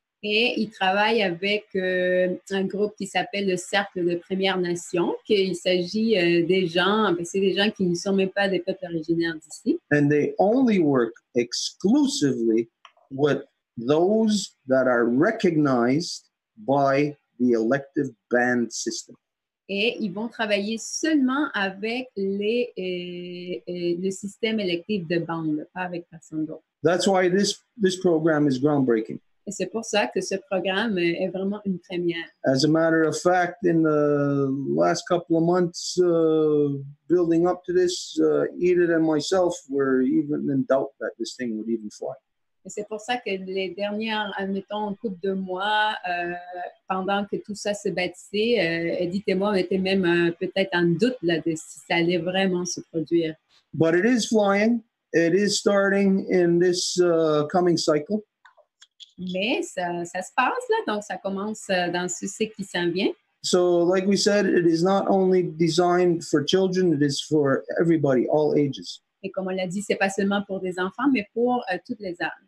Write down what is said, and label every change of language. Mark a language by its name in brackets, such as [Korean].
[French] Et ils travaillent avec un groupe qui s'appelle le Cercle de Premières Nations, qu'il s'agit des gens, c'est des gens qui ne sont même pas des peuples originaires d'ici. [English] And they only work exclusively with those that are recognized by the elective band system. [French] Et ils vont travailler seulement avec le système électif de bande, pas avec personne d'autre. [English] That's why this program is groundbreaking. [French] Et c'est pour ça que ce programme est vraiment une première. [English] As a matter of fact, in the last couple of months building up to this, Edith and myself were even in doubt that this thing would even fly. [French] Et c'est pour ça que les dernières, admettons, une couple de mois, pendant que tout ça se bâtissait, Edith et moi, on était même peut-être en doute là, de si ça allait vraiment se produire. [English] But it is flying. It is starting in this coming cycle. [French] Mais ça se passe, là, donc ça commence dans ceux-ci qui s'en vient. [English] So, like we said, it is not only designed for children, it is for everybody, all ages. [French] Et comme on l'a dit, c'est pas seulement pour des enfants, mais pour tous les âges.